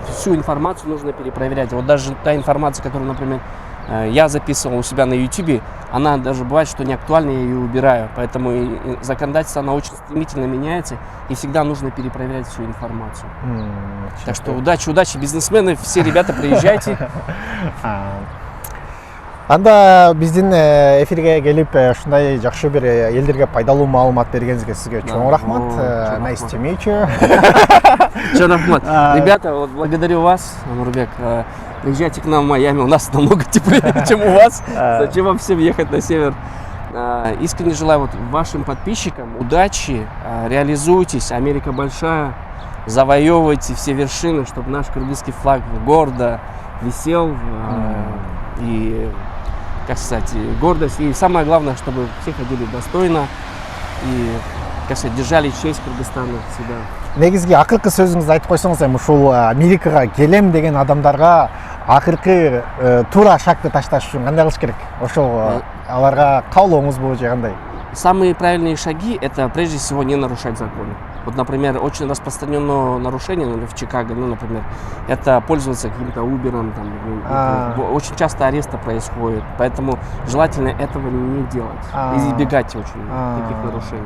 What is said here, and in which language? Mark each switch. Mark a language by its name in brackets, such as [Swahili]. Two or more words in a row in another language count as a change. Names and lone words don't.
[Russian] Всю информацию нужно перепроверять. Вот даже та информация, которую, например, я записывал у себя на YouTube, она даже бывает, что не актуальна, я ее убираю. Поэтому законодательство, оно очень стремительно меняется, и всегда нужно перепроверять всю информацию. Так что удачи, бизнесмены, все ребята, приезжайте. [Kyrgyz] Анда биздин эфирге келип ушундай жакшы бир элдерге пайдалуу маалымат бергениңизге сизге чоң рахмат. [English] Nice to meet you. [Kyrgyz] Чоң рахмат. [Russian] Ребята, вот благодарю вас, Нурбек. Приезжайте к нам в Майами, у нас намного теплее, чем у вас. Зачем вам всем ехать на север? Искренне желаю вашим подписчикам удачи, реализуйтесь, Америка большая, завоевывайте все вершины, чтобы наш кыргызский флаг гордо висел и, как сказать, гордость. И самое главное, чтобы все ходили достойно и, как сказать, держали честь Кыргызстана всегда. [Kyrgyz] Негизги акыркы сөзүңүздү айтып койсоңуз, эми ушул Америкага келем деген адамдарга акыркы туура шагты ташташ үчүн кандай кылыш керек? Ошол аларга каалооңузбу же кандай? [Russian] Самые правильные шаги – это прежде всего не нарушать законы. Вот, например, очень распространенное нарушение в Чикаго, например, это пользоваться каким-то Uber'ом, очень часто аресты происходят, поэтому желательно этого не делать, избегать очень таких нарушений.